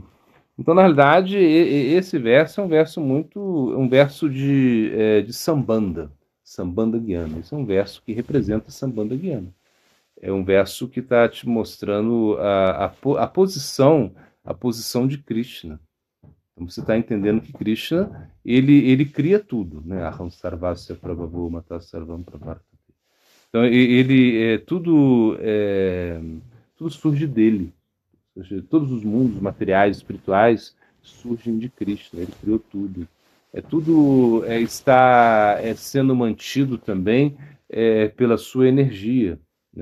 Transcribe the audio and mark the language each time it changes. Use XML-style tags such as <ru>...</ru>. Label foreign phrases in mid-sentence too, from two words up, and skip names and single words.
<pt>Então, na realidade, esse verso é um verso de</pt> <sa>सम्बन्ध, सम्बन्ध ज्ञान.</sa> <pt>Esse é um verso que representa</pt> <sa>सम्बन्ध ज्ञान.</sa> <pt>É um verso que está te mostrando a posição de Krishna. Então, você está entendendo que Krishna, ele cria tudo, né?</pt> <sa>अहं सर्वस्य प्रभवो मत सर्वं प्रवर्तते.</sa> <pt>Então, tudo surge dele. Ou seja, todos os mundos materiais, espirituais, surgem de Krishna. Ele criou tudo. Tudo está sendo mantido também pela sua energia, né?</pt>